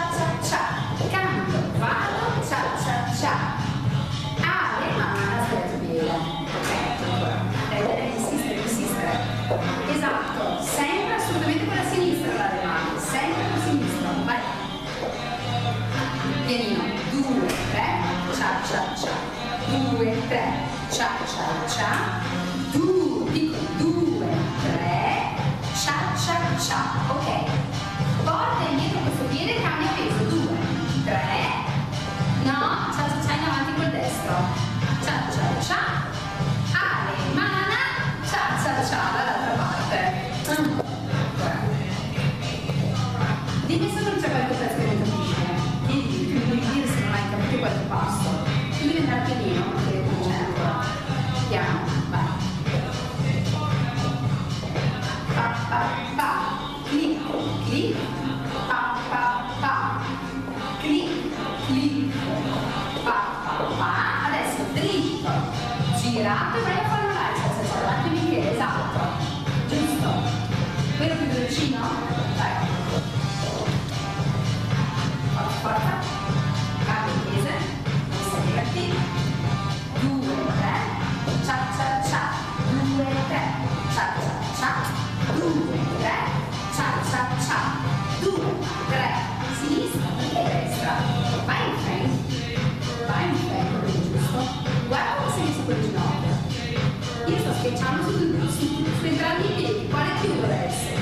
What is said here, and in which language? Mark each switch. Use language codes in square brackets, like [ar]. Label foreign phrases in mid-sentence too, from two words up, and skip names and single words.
[it] cia cia, cambio, vado, cia cia cia, le mani sul piede, ok, ancora, dai, insistere, esatto, sempre assolutamente con la sinistra le mani, sempre con la sinistra, vai, pianino, 2, 3, cia cia cia, 2, 3, cia cia cia, 2, 3, cia cia cia, ok, porta indietro questo piede, cambia peso, 2, 3, no, cia cia cia in avanti col destro, cia cia cia, ale, mana, cia cia cia dall'altra parte. Dimmi se non c'è qualche pezzo che non capisce. Dimmi, puoi dire se non hai capito qualche passo. Tu devi andare pianino, perché non c'è ancora. Piano, vai. Pa pa pa, clic, clic, pa pa pa, clic, clic, pa pa pa. Adesso dritto, girato e vai a fare una marcia, davanti di piede, esatto. Giusto. Quello più vicino? Vai. Forza, cambia il peso, inserirti, 2, 3, cia cia cia, 2, 3, cia cia cia, 2, 3, cia cia cia, 2, 3, sinistra e destra, vai in frame, giusto, guarda come sei messo quel ginocchio, io sto schiacciando su entrambi i piedi, quale più deve essere?